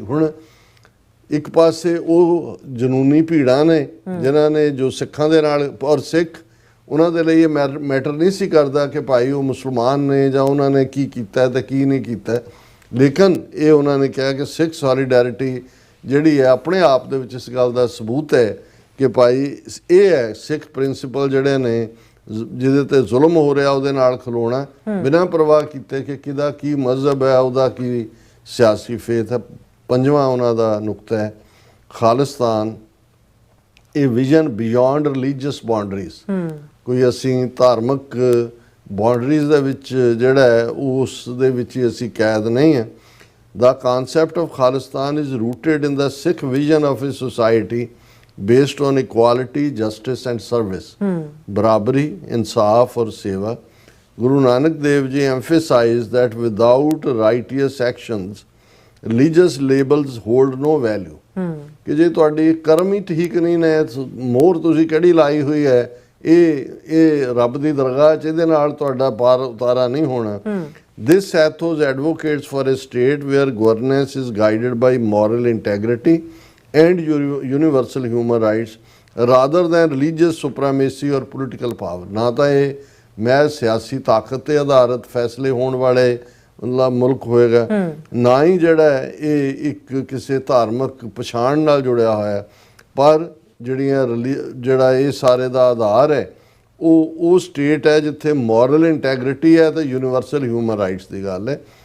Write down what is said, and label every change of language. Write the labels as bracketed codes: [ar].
[pa] ਹੁਣ ਇੱਕ ਪਾਸੇ ਉਹ ਜਨੂਨੀ ਭੀੜਾਂ ਨੇ ਜਿਨ੍ਹਾਂ ਨੇ ਜੋ ਸਿੱਖਾਂ ਦੇ ਨਾਲ, ਔਰ ਸਿੱਖ ਉਹਨਾਂ ਦੇ ਲਈ ਇਹ ਮੈਟਰ ਨਹੀਂ ਸੀ ਕਰਦਾ ਕਿ ਭਾਈ ਉਹ ਮੁਸਲਮਾਨ ਨੇ ਜਾਂ ਉਹਨਾਂ ਨੇ ਕੀ ਕੀਤਾ ਤੇ ਕੀ ਨਹੀਂ ਕੀਤਾ, ਲੇਕਿਨ ਇਹ ਉਹਨਾਂ ਨੇ ਕਿਹਾ ਕਿ ਸਿੱਖ ਸੋਲੀਡੈਰਿਟੀ ਜਿਹੜੀ ਹੈ ਆਪਣੇ ਆਪ ਦੇ ਵਿੱਚ ਇਸ ਗੱਲ ਦਾ ਸਬੂਤ ਹੈ ਕਿ ਭਾਈ ਇਹ ਹੈ ਸਿੱਖ ਪ੍ਰਿੰਸੀਪਲ ਜਿਹੜੇ ਨੇ, ਜਿਹਦੇ ਤੇ ਜ਼ੁਲਮ ਹੋ ਰਿਹਾ ਉਹਦੇ ਨਾਲ ਖਲੋਣਾ ਬਿਨਾਂ ਪਰਵਾਹ ਕੀਤੇ ਕਿ ਕਿਹਦਾ ਕੀ ਮਜ਼ਹਬ ਹੈ, ਉਹਦਾ ਕੀ ਸਿਆਸੀ ਫੇਥ ਹੈ। ਪੰਜਵਾਂ ਉਹਨਾਂ ਦਾ ਨੁਕਤਾ ਹੈ ਖਾਲਿਸਤਾਨ, ਇਹ ਵਿਜ਼ਨ ਬਿਯੋਂਡ ਰਿਲੀਜੀਅਸ ਬਾਉਂਡਰੀਜ਼। ਕੋਈ ਅਸੀਂ ਧਾਰਮਿਕ ਬਾਉਂਡਰੀਜ਼ ਦੇ ਵਿੱਚ ਜਿਹੜਾ ਹੈ ਉਸ ਦੇ ਵਿੱਚ ਹੀ ਅਸੀਂ ਕੈਦ ਨਹੀਂ ਹੈ। [en] The concept of Khalistan is rooted in the Sikh vision of a society based on equality, justice and service. [pa] Barabari, insaf or seva. [en] Guru Nanak Dev Ji emphasized that without righteous actions, religious labels hold no value. [pa] ਕਿ ਜੇ ਤੁਹਾਡੀ ਕਰਮ ਹੀ ਠੀਕ ਨਹੀਂ ਨੇ, ਮੋਹਰ ਤੁਸੀਂ ਕਿਹੜੀ ਲਾਈ ਹੋਈ ਹੈ, ਇਹ ਰੱਬ ਦੀ ਦਰਗਾਹ 'ਚ ਇਹਦੇ ਨਾਲ ਤੁਹਾਡਾ ਪਾਰ ਉਤਾਰਾ ਨਹੀਂ ਹੋਣਾ। [en] This ethos advocates for a state where governance is guided by moral integrity and universal human rights rather than religious supremacy or political power. [pa] ਨਾ ਤਾਂ ਇਹ ਮੈਂ ਸਿਆਸੀ ਤਾਕਤ ਤੇ ਆਧਾਰਿਤ ਫੈਸਲੇ ਹੋਣ ਵਾਲੇ ਮੁਲਕ ਹੋਏਗਾ, ਨਾ ਹੀ ਜਿਹੜਾ ਇਹ ਇੱਕ ਕਿਸੇ ਧਾਰਮਿਕ ਪਛਾਣ ਨਾਲ ਜੁੜਿਆ ਹੋਇਆ, ਪਰ ਜਿਹੜਾ ਇਹ ਸਾਰੇ ਦਾ ਆਧਾਰ ਹੈ ਉਹ ਸਟੇਟ ਹੈ ਜਿੱਥੇ ਮੋਰਲ ਇੰਟੈਗਰਿਟੀ ਹੈ ਤੇ ਯੂਨੀਵਰਸਲ ਹਿਊਮਨ ਰਾਈਟਸ ਦੀ ਗੱਲ ਹੈ।